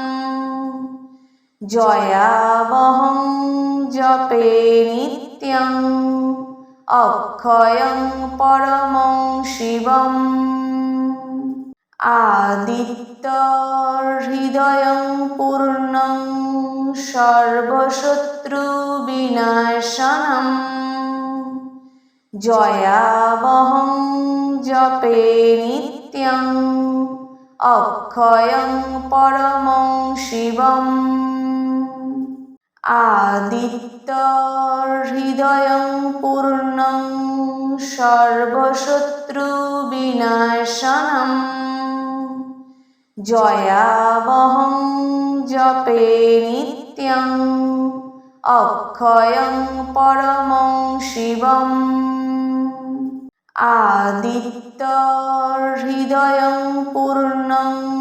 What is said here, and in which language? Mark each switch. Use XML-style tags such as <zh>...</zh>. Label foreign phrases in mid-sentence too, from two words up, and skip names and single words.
<sa>জয়াবহং জপে নিত্যং অক্ষয়ং পরমং শিবম আদিত্যহৃদয়ং পূর্ণং সর্বশত্রুবিনাশনম জয়াবহং জপে নিত্যং অক্ষয়ং পরমং শিবম आदित्यहृदयं पूर्णं सर्वशत्रुविनाशनम् जयावहं जपे नित्यम् अक्षयं परमं शिवम् आदित्यहृदयं पूर्णं</sa>